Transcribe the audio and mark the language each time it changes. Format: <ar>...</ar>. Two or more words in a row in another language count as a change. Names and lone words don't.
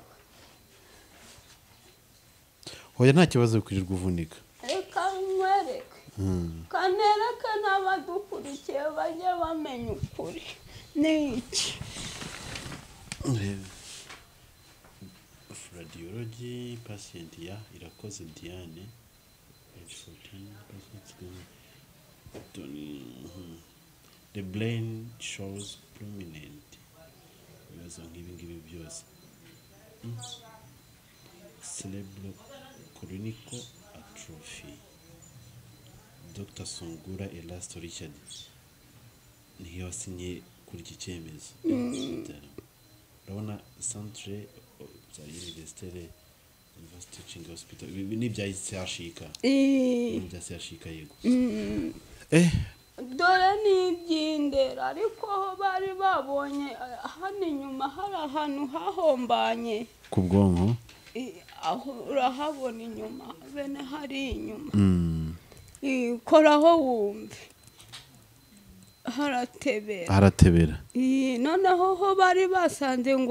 <rw>Hoya nta kibazo kwirirwa uvunika. Reka nkwereke. Kanereke n'abadukurikiye bajye bamenya ukuri. Ni iki?</rw> <en>Radiology patient</en> <rw>ya Irakoze Diane.</rw> <en>The brain shows prominent.</en> <rw>Ibibazo nk'ibi byose.</rw> <en>Cerebral cortical atrophy.</en> <rw>Dr. Sungura Elasto Richard niyo wasinye kuri iki cyemezo. Urabona centre za Université</rw> <en>teaching hospital</en> <rw>n'ibya cyashika n'ibya cyashika yego dore n'iby'indera ariko ho bari babonye hano inyuma hari ahantu hahombanye ku bwonko aho urahabona inyuma bene hari inyuma koraho wumve haratebera noneho ho bari basanze ngo</rw>